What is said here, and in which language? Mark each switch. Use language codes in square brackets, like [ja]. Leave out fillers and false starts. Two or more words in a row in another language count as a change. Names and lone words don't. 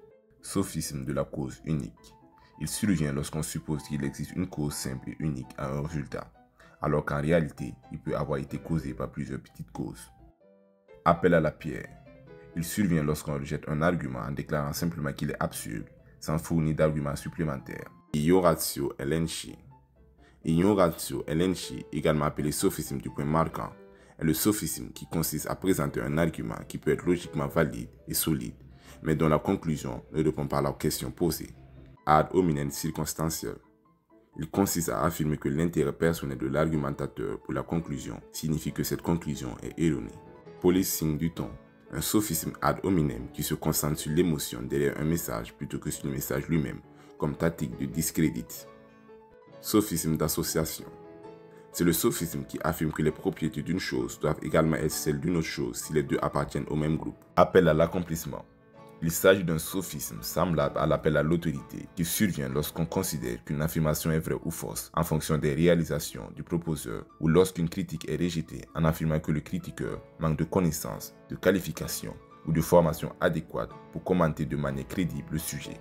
[fr] Sophisme de la cause unique. Il survient lorsqu'on suppose qu'il existe une cause simple et unique à un résultat, alors qu'en réalité, il peut avoir été causé par plusieurs petites causes. Appel à la pierre. Il survient lorsqu'on rejette un argument en déclarant simplement qu'il est absurde, sans fournir d'arguments supplémentaires. [la] Ignoratio elenchi. Ignoratio elenchi, [fr] également appelé sophisme du point marquant, est le sophisme qui consiste à présenter un argument qui peut être logiquement valide et solide, mais dont la conclusion ne répond pas à la question posée. [la] Ad hominem [fr] circonstanciel. Il consiste à affirmer que l'intérêt personnel de l'argumentateur pour la conclusion signifie que cette conclusion est erronée. Policing du ton. Un sophisme [la] ad hominem [fr] qui se concentre sur l'émotion derrière un message plutôt que sur le message lui-même, comme tactique de discrédit. Sophisme d'association. C'est le sophisme qui affirme que les propriétés d'une chose doivent également être celles d'une autre chose si les deux appartiennent au même groupe. Appel à l'accomplissement. Il s'agit d'un sophisme semblable à l'appel à l'autorité qui survient lorsqu'on considère qu'une affirmation est vraie ou fausse en fonction des réalisations du proposeur ou lorsqu'une critique est rejetée en affirmant que le critiqueur manque de connaissances, de qualifications ou de formation adéquate pour commenter de manière crédible le sujet.